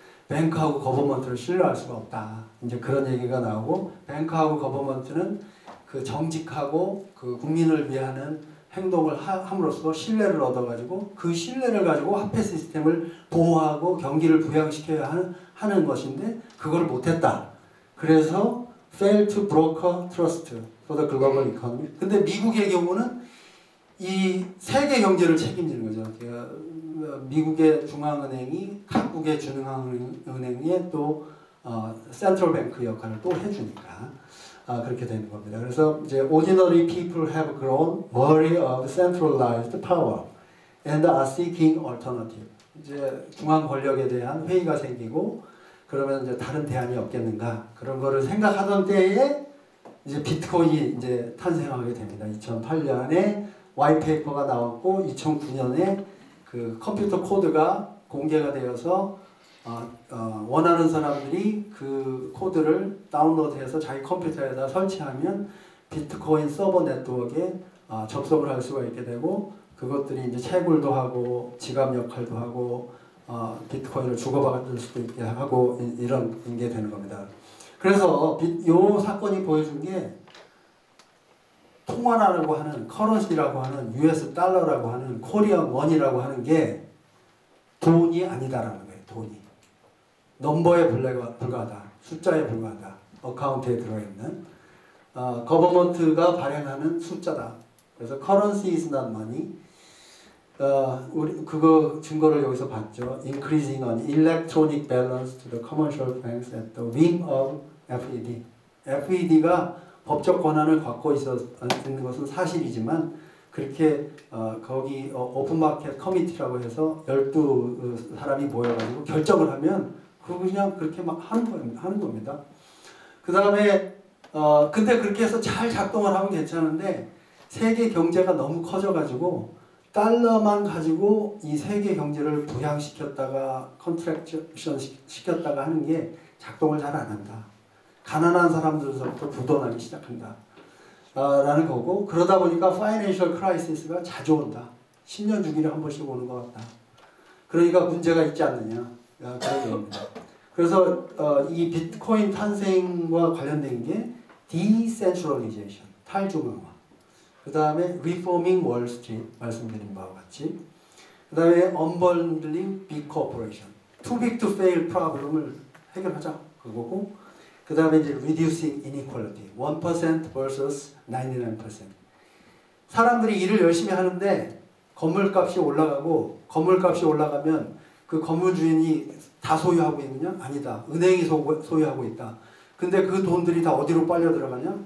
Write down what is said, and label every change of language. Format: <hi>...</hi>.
<ko>뱅크하고 거버먼트를 신뢰할 수가 없다. 이제 그런 얘기가 나오고 뱅크하고 거버먼트는 그 정직하고 그 국민을 위하는 행동을 함으로써 신뢰를 얻어가지고 그 신뢰를 가지고 화폐 시스템을 보호하고 경기를 부양시켜야 하는 것인데 그걸 못했다. 그래서</ko> <en>fail to broker trust for the global economy.</en> <ko>근데 미국의 경우는 이 세계 경제를 책임지는 거죠. 미국의 중앙은행이 각국의 중앙은행에 또 센트럴 뱅크 역할을 또 해주니까 그렇게 되는 겁니다. 그래서 이제</ko> <en>ordinary people have grown worry of centralized power and are seeking alternative.</en> <ko>이제 중앙 권력에 대한 회의가 생기고 그러면 이제 다른 대안이 없겠는가 그런 거를 생각하던 때에 이제 비트코인이 이제 탄생하게 됩니다. 2008년에 와이페이퍼가 나왔고 2009년에 그 컴퓨터 코드가 공개가 되어서 원하는 사람들이 그 코드를 다운로드해서 자기 컴퓨터에다 설치하면 비트코인 서버 네트워크에 접속을 할 수가 있게 되고 그것들이 이제 채굴도 하고 지갑 역할도 하고 비트코인을 주고받을 수도 있게 하고 이런 게 되는 겁니다. 그래서 이 사건이 보여준 게 통화라고 하는 커런시라고 하는 US 달러라고 하는 코리안 원이라고 하는 게 돈이 아니다라는 거예요. 돈이 넘버에 불과하다. 숫자에 불과하다. 어카운트에 들어있는 거버먼트가 발행하는 숫자다. 그래서</ko> <en>currency is not money.</en> <ko>우리 그거 증거를 여기서 봤죠.</ko> <en>Increasing an electronic balance to the commercial banks at the wing of FED.</en> <ko>FED가 법적 권한을 갖고 있는 것은 사실이지만 그렇게 거기 오픈마켓 커미티라고 해서 12사람이 모여가지고 결정을 하면 그거 그냥 그렇게 막 하는 겁니다. 그 다음에 근데 그렇게 해서 잘 작동을 하면 괜찮은데 세계 경제가 너무 커져가지고 달러만 가지고 이 세계 경제를 부양시켰다가 컨트랙션 시켰다가 하는 게 작동을 잘 안 한다. 가난한 사람들로부터 부도나기 시작한다. 라는 거고 그러다 보니까 파이낸셜 크라이시스가 자주 온다. 10년 주기를 한 번씩 오는 것 같다. 그러니까 문제가 있지 않느냐. 그런 얘기입니다. 그래서 이 비트코인 탄생과 관련된 게 decentralization, 탈중앙화. 그 다음에</ko> <en>reforming Wall Street,</en> <ko>말씀드린 바와 같이. 그 다음에</ko> <en>unbundling big corporation. too big to fail problem을 해결하자.</en> <ko>그거고 그 다음에 이제</ko> <en>reducing inequality. 1% versus 99%.</en> <ko>사람들이 일을 열심히 하는데 건물값이 올라가고 건물값이 올라가면 그 건물 주인이 다 소유하고 있느냐? 아니다. 은행이 소유하고 있다. 근데 그 돈들이 다 어디로 빨려 들어가냐?</ko>